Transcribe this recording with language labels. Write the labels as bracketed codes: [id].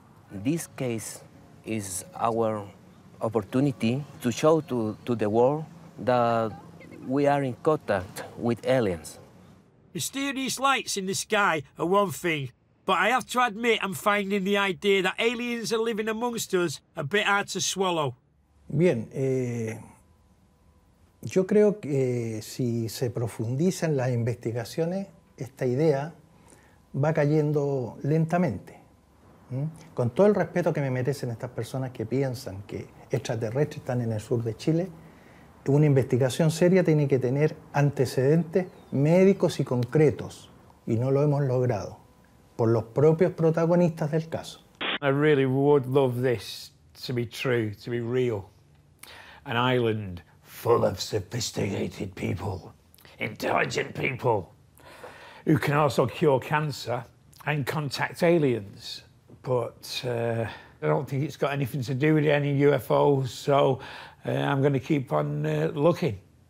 [en] This case is our opportunity to show to the world that we are in contact with aliens. Mysterious lights in the sky are one thing, but I have to admit I'm finding the idea that aliens are living amongst us a bit hard to swallow. [es] Bien, yo creo que si se profundiza en las investigaciones, esta idea va cayendo lentamente. Con todo el respeto que me merecen estas personas que piensan que extraterrestres están en el sur de Chile, una investigación seria tiene que tener antecedentes médicos y concretos, y no lo hemos logrado, por los propios protagonistas del caso. [en] I really would love this to be true, to be real. An island full of sophisticated people, intelligent people, who can also cure cancer and contact aliens. But I don't think it's got anything to do with any UFOs, so I'm going to keep on looking.